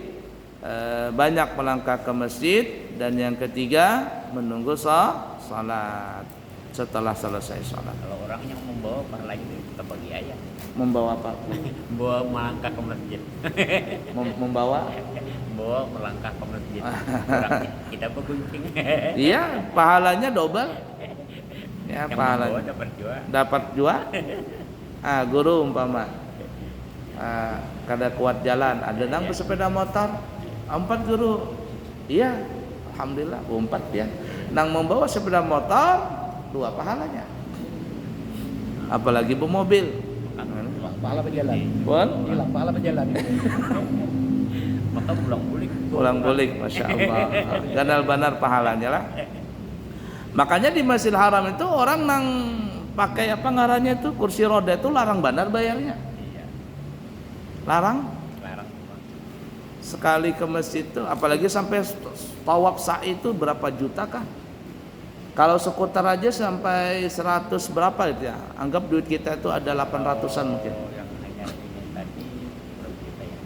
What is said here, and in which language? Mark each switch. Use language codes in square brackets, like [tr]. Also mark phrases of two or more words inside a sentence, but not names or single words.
[id] Banyak melangkah ke masjid. Dan yang ketiga menunggu salat setelah selesai salat. Kalau orang yang membawa pahalanya kita bagi aja. Membawa apa? Membawa melangkah ke masjid. Membawa melangkah ke masjid. Orangnya kita bergunjing. Iya, pahalanya double. Ya, yang pahalanya dapat jua. [bjn] Guru umpama kada kuat jalan, ada nang bersepeda motor 4 guru. [id] Iya, alhamdulillah 4 ya. [bjn] Nang membawa sepeda motor 2 pahalanya. [id] Apalagi bermobil. Pahala berjalan. Pun Hilang pahala berjalan. Maka [bjn] pulang balik, [ar] ما شاء الله. [bjn] Ganal banar pahalanya lah. Makanya di Masjidil Haram itu orang nang pakai apa ngarannya itu kursi roda itu larang banar bayarnya. [id] Iya. [bjn] Larang. [id] Sekali ke masjid itu, apalagi sampai tawaf sa'i itu berapa juta kah? Kalau skuter aja sampai 100 berapa itu ya? Anggap duit kita itu ada 800-an mungkin. Yang hanya ingin tadi berapa juta ya?